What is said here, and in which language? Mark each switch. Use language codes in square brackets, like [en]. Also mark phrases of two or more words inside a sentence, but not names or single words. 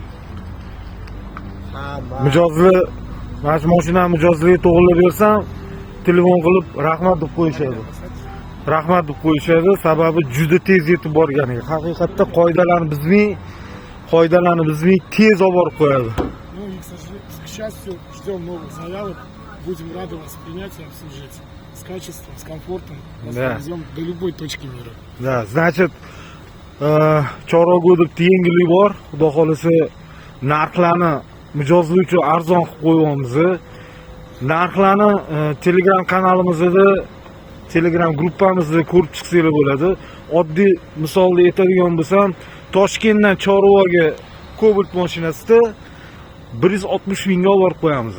[uz] Mijozli, mana shu mashinani mijozligiga to'g'rilab bersam, telefon qilib rahmat deb qo'yishadi. Rahmat deb qo'yishadi, sababi juda tez yetib borganiga. Haqiqatda qoidalarni bizning tez olib borib qo'yadi. [ru] Ну и, к счастью, ждем новых заявок. Будем рады вас принять и обслужить. С качеством, с комфортом. Вас Да. повезем до любой точки мира. Да, значит, [uz] Chorvogo'da yengillik bor. Xudo xolasa narxlarni mijozlar uchun arzon qilib qo'yamiz. Narxlarni Telegram kanalimizda, Telegram gruppamizda ko'rib chiqsanglar bo'ladi. Oddiy misolda aytadigan bo'lsam, Toshkentdan Chorvoga Cobalt mashinasida 160 mingga olib qo'yamiz.